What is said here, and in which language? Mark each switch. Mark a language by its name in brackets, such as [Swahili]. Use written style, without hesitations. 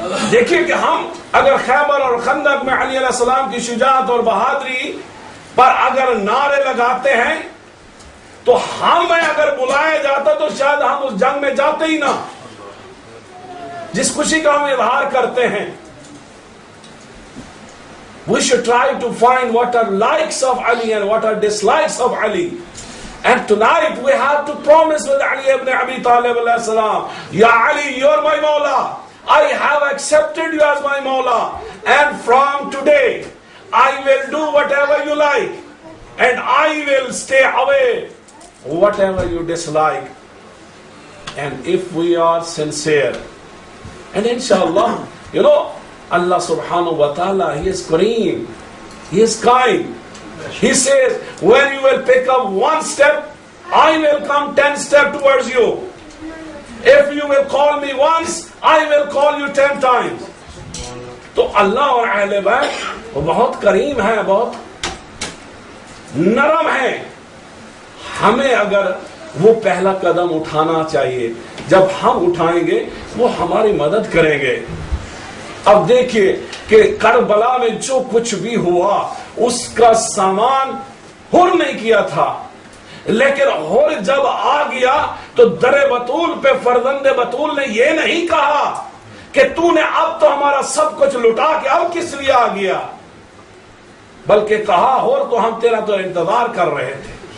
[Urdu] دیکھیے کہ ہم اگر خیبر اور خندق میں علی علیہ السلام کی شجاعت اور بہادری پر اگر نعرے لگاتے ہیں تو ہمیں اگر بلایا جاتا تو شاید ہم اس جنگ میں جاتے ہی نہ، جس خوشی کا ہم اظہار کرتے ہیں۔ We should try to find what are likes of Ali and what are dislikes of Ali. [English] And tonight we have to promise with Ali ibn Abi Talib alayhi salam, Ya Ali, you're my Mawla. I have accepted you as my Mawla. And from today, I will do whatever you like. And I will stay away whatever you dislike. And if we are sincere, and inshallah, you know, Allah subhanahu wa ta'ala, He is Kareem, He is kind. He says, when you will pick up one step, I will come 10 steps towards you. If you will call me once, I will call you 10 times. [Urdu] تو اللہ اور اہل بیت وہ بہت کریم ہے، بہت نرم ہے۔ ہمیں اگر وہ پہلا قدم اٹھانا چاہیے، جب ہم اٹھائیں گے وہ ہماری مدد کریں گے۔ اب دیکھیے کہ کربلا میں جو کچھ بھی ہوا اس کا سامان حر نہیں کیا تھا، لیکن حر جب آ گیا تو در بطول پہ فرزند بطول نے یہ نہیں کہا کہ تو نے اب تو ہمارا سب کچھ لٹا کے اب کس لیے آ گیا، بلکہ کہا حر تو ہم تیرا تو انتظار کر رہے تھے۔